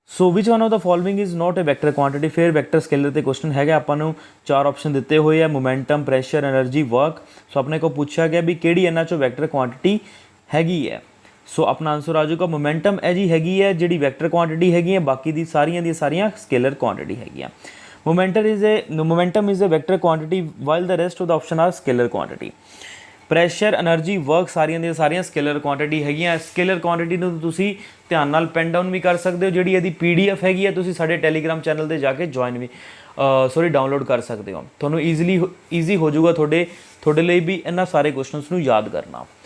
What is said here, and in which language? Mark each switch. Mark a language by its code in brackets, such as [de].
[en] So which one of the following is not a vector quantity. [pa] ਫਿਰ vector scaler ਤੇ question ਹੈਗਾ, ਆਪਾਂ ਨੂੰ 4 ਆਪਸ਼ਨ ਦਿੱਤੇ ਹੋਏ ਆ, ਮੋਮੈਂਟਮ, ਪ੍ਰੈਸ਼ਰ, એનર્ਜੀ, ਵਰਕ। ਸੋ ਆਪਣੇ ਕੋਲ ਪੁੱਛਿਆ ਗਿਆ ਵੀ ਕਿਹੜੀ ਇਹਨਾਂ ਚੋਂ ਵੈਕਟਰ ਕੁਆਂਟੀਟੀ ਹੈਗੀ ਹੈ। ਸੋ ਆਪਣਾ ਆਂਸਰ ਆ ਜਾਊਗਾ ਮੋਮੈਂਟਮ ਹੈ ਜੀ, ਹੈਗੀ ਹੈ ਜਿਹੜੀ ਵੈਕਟਰ ਕੁਆਂਟੀਟੀ ਹੈਗੀ ਹੈ, ਬਾਕੀ ਦੀ ਸਾਰੀਆਂ ਸਕੇਲਰ ਕੁਆਂਟੀਟੀ ਹੈਗੀਆਂ। [en] Momentum is a vector quantity while the rest of the option are scalar quantity. [pa] Pressure, energy, work ਸਾਰੀਆਂ ਦੀਆਂ ਸਾਰੀਆਂ ਸਕੇਲਰ ਕੁਆਂਟੀਟੀ ਹੈਗੀਆਂ। ਸਕੇਲਰ ਕੁਆਂਟੀਟੀ ਨੂੰ ਤੁਸੀਂ ਧਿਆਨ ਨਾਲ ਪੈਨ ਡਾਊਨ ਵੀ ਕਰ ਸਕਦੇ ਹੋ। ਜਿਹੜੀ ਇਹਦੀ PDF ਹੈਗੀ ਹੈ ਤੁਸੀਂ ਸਾਡੇ ਟੈਲੀਗ੍ਰਾਮ ਚੈਨਲ ਤੇ ਜਾ ਕੇ ਡਾਊਨਲੋਡ ਕਰ ਸਕਦੇ ਹੋ। ਤੁਹਾਨੂੰ ਈਜ਼ੀ ਹੋ ਜਾਊਗਾ ਤੁਹਾਡੇ ਲਈ ਵੀ ਇਹਨਾਂ ਸਾਰੇ ਕੁਐਸਚਨਸ ਨੂੰ ਯਾਦ ਕਰਨਾ।